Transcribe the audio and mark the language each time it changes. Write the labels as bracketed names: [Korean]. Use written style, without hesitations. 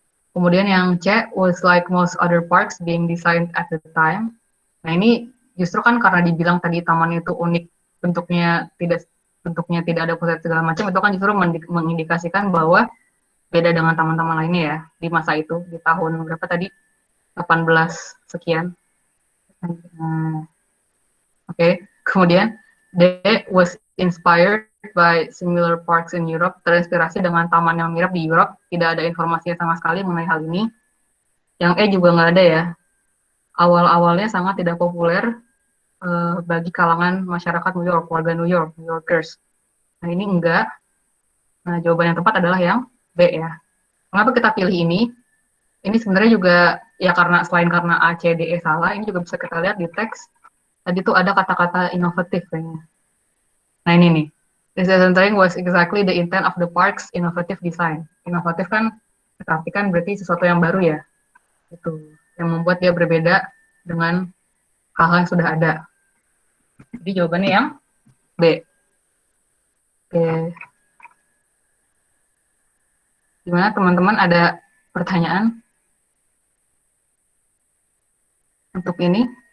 [Indonesian] Kemudian yang C, [English] was like most other parks being designed at the time. [Indonesian] Nah ini justru kan karena dibilang tadi taman itu unik, bentuknya tidak ada pusat segala macam, itu kan justru mengindikasikan bahwa beda dengan taman-taman lainnya ya di masa itu, di tahun berapa tadi, 18 sekian. Oke. Kemudian D, [English] was inspired by similar parks in Europe, [Indonesian] terinspirasi dengan taman yang mirip di Europe. Tidak ada informasi sama sekali mengenai hal ini. Yang E juga nggak ada ya. Awal-awalnya sangat tidak populer bagi kalangan masyarakat New York, warga New York, New Yorkers. Nah ini enggak. Nah jawaban yang tepat adalah yang B ya. Kenapa kita pilih ini? Ini sebenarnya juga ya karena selain karena A, C, D, E salah, ini juga bisa kita lihat di teks. Tadi tuh ada kata-kata inovatif kayaknya. Nah ini nih. [English] This centering was exactly the intent of the park's innovative design. [Indonesian] Inovatif kan berarti kan berarti sesuatu yang baru ya. Itu yang membuat dia berbeda dengan hal-hal yang sudah ada. Jadi jawabannya yang B. Oke. Gimana teman-teman, ada pertanyaan untuk ini?